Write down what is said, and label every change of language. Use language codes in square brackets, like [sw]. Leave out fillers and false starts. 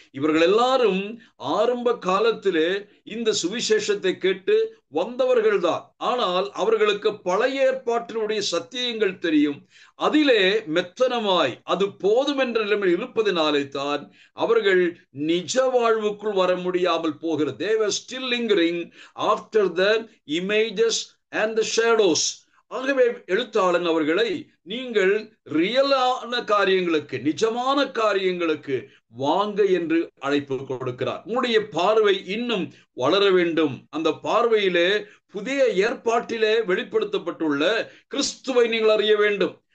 [ta] இவர்கள் எல்லாரும் ஆரம்ப காலத்திலே இந்த சுவிசேஷத்தை கேட்டு வந்தவர்கள் தான். ஆனால் அவர்களுக்கு பழைய ஏற்பாட்டினுடைய சத்தியங்கள் தெரியும். அதிலே மெத்தனமாய் அது போதும் என்ற நிலைமையில் இருப்பதினாலே தான் அவர்கள் நிஜ வாழ்வுக்குள் வர முடியாமல் போகிறது. [en] They were still lingering after the images and the shadows. [ta] ஆகவே எழுத்தாளன் அவர்களை நீங்கள் ரியலான காரியங்களுக்கு, நிஜமான காரியங்களுக்கு வாங்க என்று அழைப்பு கொடுக்கிறார். உங்களுடைய பார்வை இன்னும் வளர வேண்டும். அந்த பார்வையிலே புதிய ஏற்பாட்டிலே வெளிப்படுத்தப்பட்டுள்ள கிறிஸ்துவை நீங்கள் அறிய வேண்டும்.